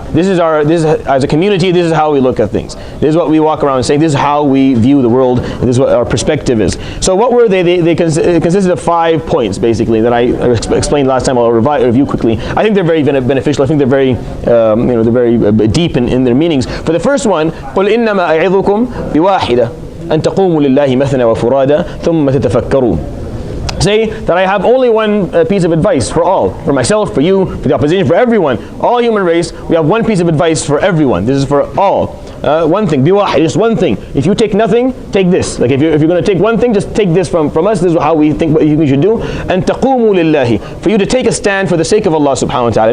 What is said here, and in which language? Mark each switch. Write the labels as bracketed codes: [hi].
[en] This is as a community, this is how we look at things. This is what we walk around saying, this is how we view the world, and this is what our perspective is. So what were they? They consisted of 5 points, basically, that I explained last time. I'll review quickly. I think they're very beneficial. I think they're very, they're very deep in their meanings. For the first one, [ar] قُلْ إِنَّمَا أَعِظُكُمْ بِوَاحِدَةٍ أَن تَقُومُوا لِلَّهِ مَثْنَى وَفُرَادَى ثُمَّ تَتَفَكَّرُوا. [en] Say that I have only one piece of advice for all, for myself, for you, for the opposition, for everyone, all human race. We have one piece of advice for everyone. This is for all. One thing, biwahid, just one thing. If you take nothing, take this. Like if you're going to take one thing, just take this from us. This is how we think what you should do. And taqoomu lillahi, for you to take a stand for the sake of Allah subhanahu wa ta'ala.